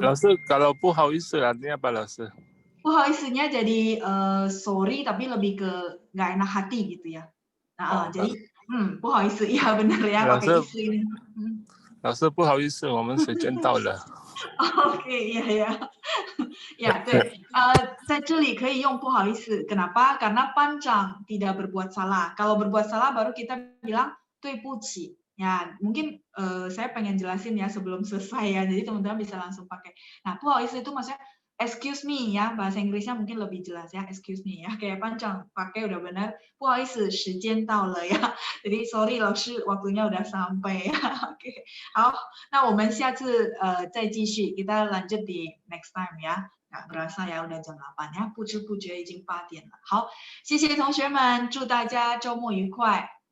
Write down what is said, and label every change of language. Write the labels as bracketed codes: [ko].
[id] 老师, kalau 不好意思 artinya apa 老师? 不好意思-nya jadi sorry tapi lebih ke nggak enak hati gitu ya. jadi不好意思 ya benar ya pakai意思ini [zh] 老师不好意思，我们时间到了。 OK， ya， 对，在这里可以用不好意思， [id] kenapa？ Karena panjang tidak berbuat salah. Kalau berbuat salah baru kita bilang 对不起.Ya, mungkin saya pengen jelasin ya sebelum selesai ya, jadi teman-teman bisa langsung pakai. Nah, 不好意思itu maksudnya [en] excuse me [id] ya, bahasa Inggrisnya mungkin lebih jelas ya, excuse me ya, kayak panjang pakai udah benar. [zh] 不好意思，时间到了ya. [id] Jadi sorry 老师 waktunya udah sampai ya. Oke. [zh] 好，那我们下次再继续 [id] kita lanjut di next time ya. Nggak berasa ya udah jam 8 ya, [zh] 不知不觉已经8点了。好，谢谢同学们，祝大家周末愉快。